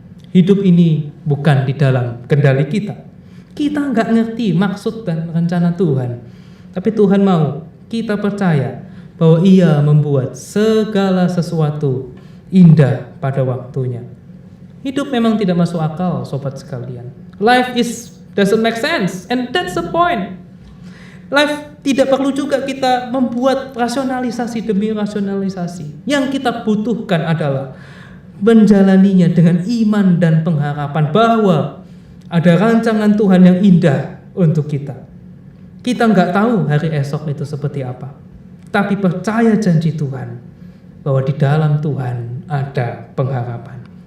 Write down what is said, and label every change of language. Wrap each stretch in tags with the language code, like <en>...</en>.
<id>Hidup ini bukan di dalam kendali kita. Kita nggak ngerti maksud dan rencana Tuhan. Tapi Tuhan mau kita percaya bahwa Ia membuat segala sesuatu indah pada waktunya. Hidup memang tidak masuk akal, sobat sekalian.</id> <en>Life doesn't make sense, and that's the point.</en> <id>Life tidak perlu juga kita membuat rasionalisasi demi rasionalisasi. Yang kita butuhkan adalah menjalaninya dengan iman dan pengharapan bahwa ada rancangan Tuhan yang indah untuk kita. Kita nggak tahu hari esok itu seperti apa, tapi percaya janji Tuhan bahwa di dalam Tuhan ada pengharapan.</id>